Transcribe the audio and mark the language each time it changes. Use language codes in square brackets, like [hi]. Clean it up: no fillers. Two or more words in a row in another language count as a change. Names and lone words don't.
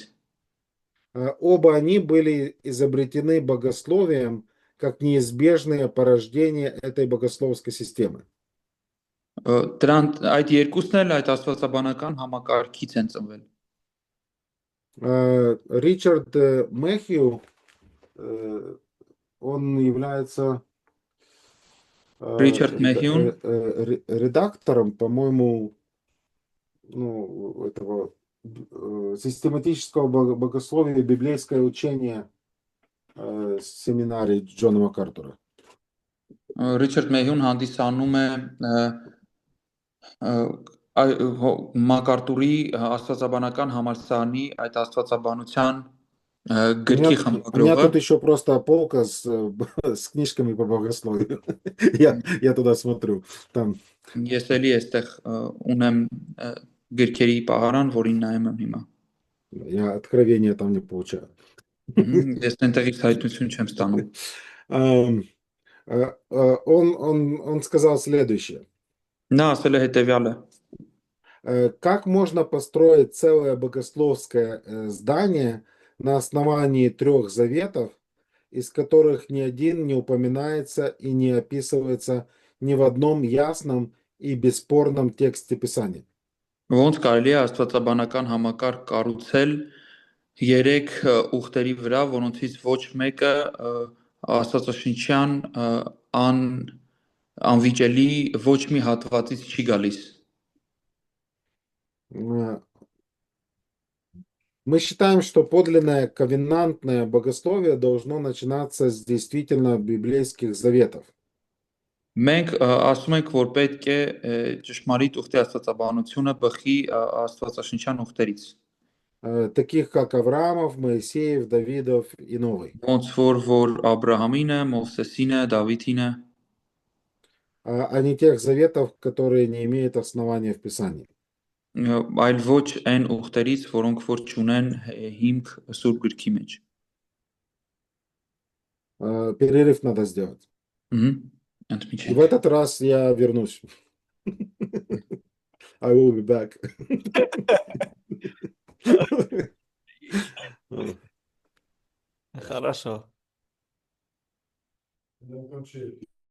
[ru] Оба они были изобретены богословием как неизбежное порождение этой богословской системы. [hy] Դրանք այդ երկուսն էլ այդ աստվածաբանական համակարգից են ծնվել։ [ru] Ричард Мэхью, он является Ричард Мэхьюн редактором, по-моему, этого систематического богословия, библейское учение семинарии Джона Макартура. [hy] Ռիչարդ Մեհյուն հանդիսանում է Մակարտուրի աստվածաբանական համալսարանի այդ աստվածաբանության գրքի [ru] У меня [hy] խմբագրողը։ [ru] тут еще просто полка с книжками по богословию. Я туда смотрю. Там. [hy] Ես էլի այստեղ ունեմ գրքերի պահարան, որին նայում եմ հիմա։ [ru] Я откровения там не получаю. [hy] Ես այնտեղից հայտնություն չեմ ստանում։ [ru] Он сказал следующее. [hy] Նա ասել է հետևյալը. [ru] Как можно построить целое богословское здание на основании трех заветов, из которых ни один не упоминается и не описывается ни в одном ясном и бесспорном тексте Писания? [hy] Ոնց կարելի է աստվածաբանական համակարգ կառուցել երեք ուխտերի վրա, որոնցից ոչ մեկը աստվածաշնչյան անվիճելի ոչ մի հատվածից չի գալիս։ [ru] Мы считаем, что подлинное ковенантное богословие должно начинаться с действительно библейских заветов. [hy] Մենք ասում ենք, որ պետք է ճշմարիտ ուխտի աստվածաբանությունը բխի աստվածաշնչյան ուխտերից։ [ru] Таких как Авраамов, Моисеев, Давидов и Новый. [hy] Ոնց որ Աբրահամինը, Մովսեսինը, Դավիթինը, [ru] А не тех заветов, которые не имеют основания в Писании. [hy] այլ ոչ այն ուխտերից, որոնք որ չունեն հիմք Սուրբ գրքի մեջ։ [ru] Перерыв надо сделать. И в [hy] Ընդմիջենք։ [ru] этот раз я вернусь. [en] I will be back. [ru] Хорошо. Закончили.